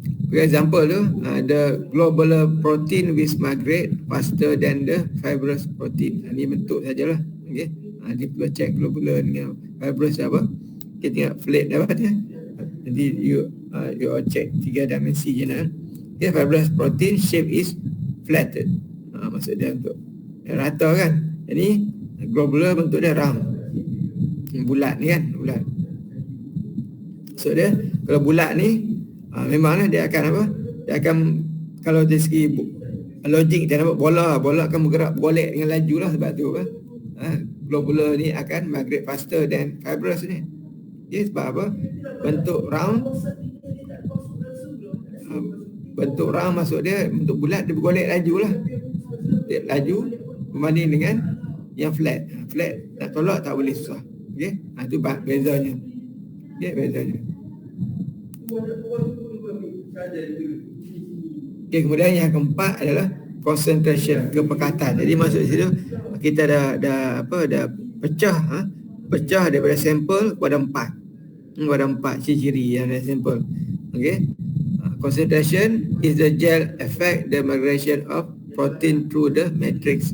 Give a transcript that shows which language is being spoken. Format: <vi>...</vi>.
<en>For example tu, the globular protein which migrate faster than the fibrous protein.</en> <ms>Ini bentuk sajalah.</ms> <en>Okey.</en> <ms>Dia perlu check globular dengan fibrous apa. Kita tengok plate dapat ya. Nanti you check 3 dimensi je nak.</ms> <en>Okay, fibrous protein shape is flattened.</en> <ms>Maksud dia untuk rata kan. Ini globular bentuk dia round. Bulat ni kan, bulat. Maksud dia kalau bulat ni memanglah dia akan apa? Dia akan, kalau dari segi logik dia nampak bola akan bergerak boleh dengan laju lah, sebab tu apa?</ms> <en>Globular ni akan migrate faster than fibrous ni. Okay,</en> <ms>sebab apa? Bentuk round maksud dia bentuk bulat, dia bergolek laju lah. Dia laju berbanding dengan yang flat. Flat nak tolak tak boleh, susah. Okey, itu bezanya. Okey, bezanya. Okey, kemudian yang keempat adalah concentration, kepekatan. Jadi maksud situ kita dah pecah pecah daripada sampel kepada 4 ciri-ciri yang ada sampel. Okey.</ms> <en>Concentration is the gel affect the migration of protein through the matrix.</en>